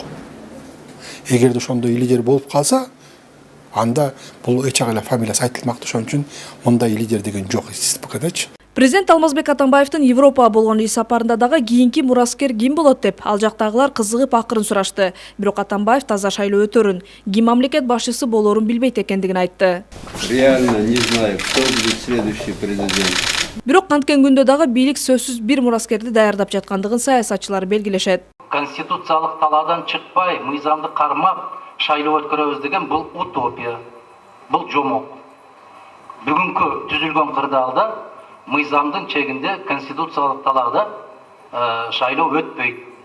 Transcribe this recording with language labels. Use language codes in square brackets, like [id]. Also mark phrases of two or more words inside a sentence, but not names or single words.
[ky] Эгерде ошондой лидер болуп калса, анда бул эч ак эле фамилиясы айтылмакты. Ошон үчүн мындай лидер деген жок СДПКдачы. Президент Алмазбек Атамбаевдин Европага болгон иш сапарында дагы кийинки мураскер ким болот деп ал жактагылар кызыгып акырын сурашты. Бирок Атамбаев таза шайлоо өтөрүн, ким мамлекет башчысы болорун билбейт экендигин айтты. [ru] Реально не знаю, кто будет следующий президент. [ky] Бирок канткен күндө дагы бийлик сөзсүз бир мураскерди даярдап жаткандыгын саясатчылар белгилешет. Конституциялык талаадан чыкпай, мыйзамды кармап шайлоо өткөрөбүз деген бул утопия. Бул жомок. Бүгүнкү түзүлгөн кырдаалда мыйзамдын чегинде конституциялык талаада шайлоо өтпөйт.